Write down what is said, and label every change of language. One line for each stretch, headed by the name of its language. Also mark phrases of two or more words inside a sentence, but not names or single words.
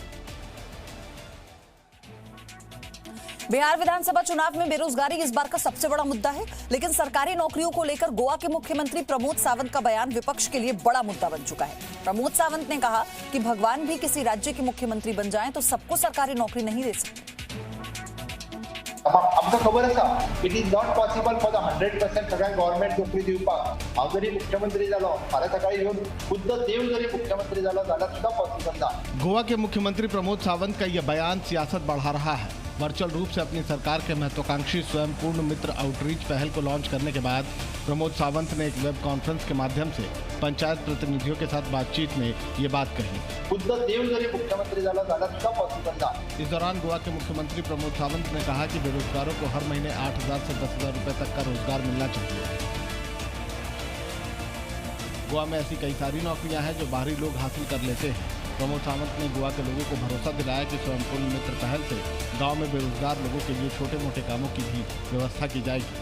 Hindi: बिहार विधानसभा चुनाव में बेरोजगारी इस बार का सबसे बड़ा मुद्दा है, लेकिन सरकारी नौकरियों को लेकर गोवा के मुख्यमंत्री प्रमोद सावंत का बयान विपक्ष के लिए बड़ा मुद्दा बन चुका है। प्रमोद सावंत ने कहा कि भगवान भी किसी राज्य के मुख्यमंत्री बन जाएं तो सबको सरकारी नौकरी नहीं दे सकते।
Konkani: आमकां खबर आसा
English: it is not possible for the 100%
Konkani: सगळ्या गव्हर्नमेंट नोकरी दिवपाक। हांव जरी मुख्यमंत्री जालो, फाल्यां सकाळी येवन खुद्द देव जरी मुख्यमंत्री जालो जाल्यार सुद्धा पॉसिबल ना।
Hindi: गोवा के मुख्यमंत्री प्रमोद सावंत का यह बयान सियासत बढ़ा रहा है। वर्चुअल रूप से अपनी सरकार के महत्वाकांक्षी स्वयं पूर्ण मित्र आउटरीच पहल को लॉन्च करने के बाद प्रमोद सावंत ने एक
English: web conference
Hindi: के माध्यम से पंचायत प्रतिनिधियों के साथ बातचीत में ये बात कही।
Konkani: खुद देव जरी मुख्यमंत्री झाला सुद्धा पॉसिबल ना।
Hindi: इस दौरान गोवा के मुख्यमंत्री प्रमोद सावंत ने कहा कि बेरोजगारों को हर महीने 8,000 से 10,000 रुपए तक का रोजगार मिलना चाहिए। गोवा में ऐसी कई सारी नौकरियां हैं जो बाहरी लोग हासिल कर लेते हैं। प्रमोद सावंत ने गोवा के लोगों को भरोसा दिलाया कि स्वयं पूर्ण मित्र पहल से गांव में बेरोजगार लोगों के लिए छोटे मोटे कामों की भी व्यवस्था की जाएगी।